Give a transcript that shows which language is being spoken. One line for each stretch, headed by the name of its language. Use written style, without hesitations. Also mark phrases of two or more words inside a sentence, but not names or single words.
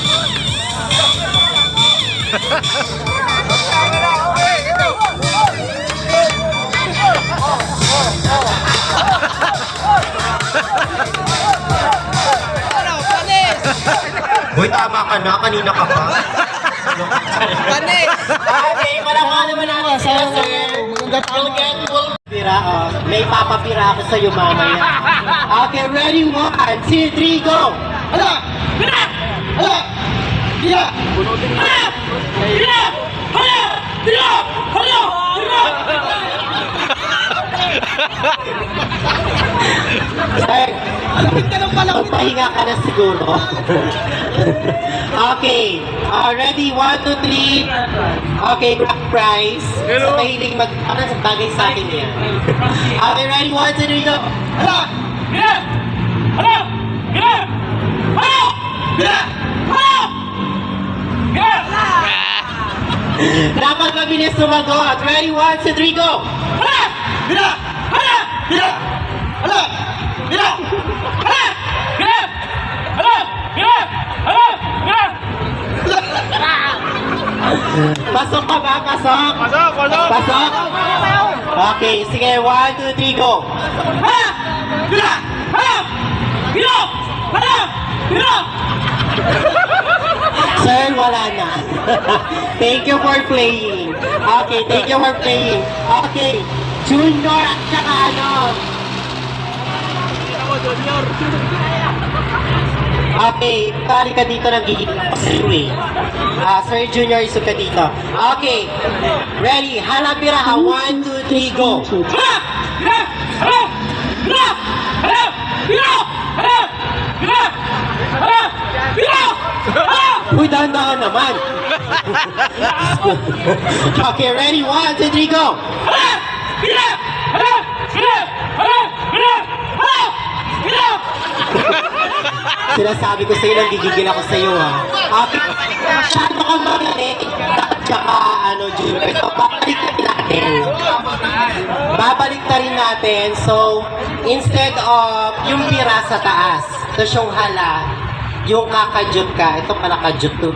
Filipino: Uy, tama ka na. Kanina ka pa. Panis! Okay, wala ka naman ako.
English: You'll get full pira.
Filipino: May papapira ako sa'yo mamaya. Okay, ready? 1, 2, 3, go! Hala! Pira! Hala! Pira! Hala! Pira! Hala! Pira! Hala! Pira! Pahinga ka na siguro. Okay. Ready? 1, 2, 3. Okay, prize. Sa mahiling bagay sa akin yan. Okay, ready? 1, 2, 3, go! Hala! Pira! Hala! Pira! Hala! Pira! Hala! Pira! Dapat mabilis sumagot. Ready? 1, 2, 3, go! Hala! Pira! Hala! Pira! Hala! Pira! Hala! Pira! Hala! Pira! Hala! Pira! Pasok ka ba? Pasok? Pasok? Okay, sige. 1, 2, 3, go! Hala! Pira! Hala! Pira! Hala! Pira! Sir, wala na.
English: Thank you for playing. Okay, thank you for playing.
Filipino: Okay, Junior at saka ano. Okay, pari ka dito ng gigil ako sa iyo eh. Sir Junior, isog ka dito. Okay, ready? Hala, pira ha. 1, 2, 3, go! Hala! Pira! Hala! Pira! Hala! Pira! Hala! Pira! Hala! Pira! Hala! Uy, dahan-dahan naman. Okay, ready? 1, 2, 3, go! Hala! Pira! Hala! Pira! Hala! Pira! Hala! Pira! Sinasabi ko sa'yo, nanggigigil ako sa'yo, ha? Okay, masyado kang magaling. Tsaka, Junior, ito, babalik na rin natin. Babalik na rin natin. So,
English: instead of
Filipino: yung pira sa taas, tapos yung hala, yung kakadyot ka, ito pala kadyot to.